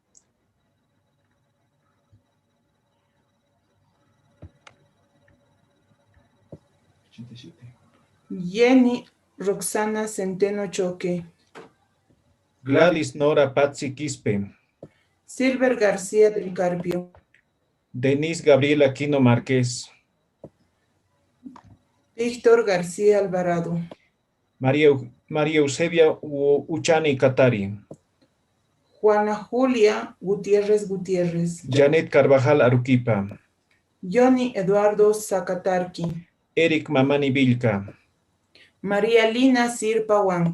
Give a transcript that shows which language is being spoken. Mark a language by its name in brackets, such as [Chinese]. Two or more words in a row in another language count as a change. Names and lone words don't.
[Spanish] Jenny Roxana Centeno Choque. Gladys Nora Patsy Quispe. Silver García del Carpio. Denise Gabriela Quino Márquez. Víctor García Alvarado. María Eusebia Uchani Catari. Juana Julia Gutiérrez Gutiérrez. Janet Carvajal Aruquipa. Johnny Eduardo Zacatarqui. Eric Mamani Vilca. María Lina Sirpa Huanca.